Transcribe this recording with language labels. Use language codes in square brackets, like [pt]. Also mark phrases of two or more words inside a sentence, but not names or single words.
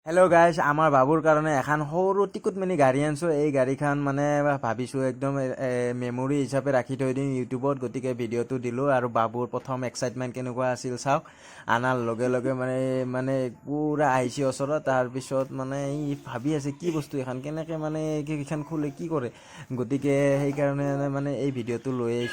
[en] hello guys [as] আমাৰ বাবুৰ কাৰণ এখন সৰু টিকুটমিনি গাড়ী আনিছো এই গাড়ীখান মানে ভাবিছো একদম মেমৰি হিচাপে ৰাখি থৈ দিম ইউটিউবত গতিকে ভিডিঅটো দিলো আৰু বাবুৰ প্ৰথম এক্সাইটমেন্ট কেনেকুৱা আছিল চাওক আনাৰ লগে লগে মানে পুৰা আইছি ওচৰত তাৰ পিছত মানে ই ভাবি আছে কি বস্তু এখন কেনেকে মানে এইখন খুলে কি কৰে গতিকে সেই কাৰণে মানে এই ভিডিঅটো লৈ আইছো